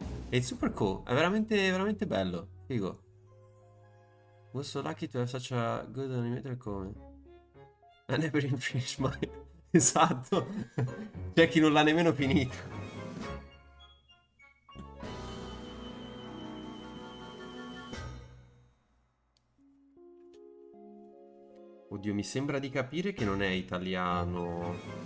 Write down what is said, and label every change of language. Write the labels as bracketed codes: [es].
[en] It's super cool, [it] è veramente bello, figo. [en] Was so lucky to have such a good animator come I never even finished mine. [it] Esatto. C'è chi non l'ha nemmeno finito. Oddio, mi sembra di capire che non è italiano.